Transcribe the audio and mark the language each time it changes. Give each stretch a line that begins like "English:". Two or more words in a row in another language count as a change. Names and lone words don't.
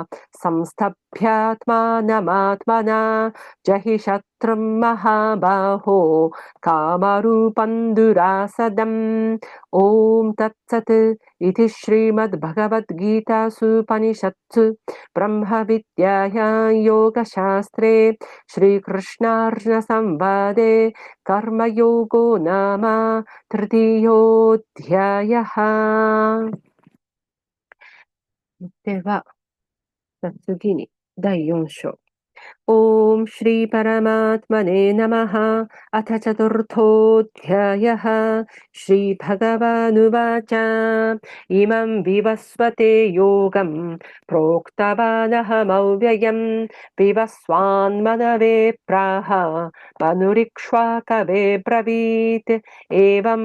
Sanskrit: संस्थभ्यात्मानमात्मना जहि शत्रुं महाबाहो कामरूपं दुरासदम् ॐ तत्सत् इति श्रीमद्भगवद्गीतासूपनिषत्सु ब्रह्मविद्यायां योगशास्त्रे श्रीकृष्णार्जुनसंवादे कर्मयोगो नाम तृतीयोऽध्यायः
Japanese: では、次に第4章。
Sanskrit: ॐ श्रीपरमात्मने नमः। अथ चतुर्थोऽध्यायः। श्रीभगवानुवाच इमं विवस्वते योगं प्रोक्तवानहमव्ययम् विवस्वान्मनवे प्राह मनुरिक्ष्वाकवे ब्रवीत् एवं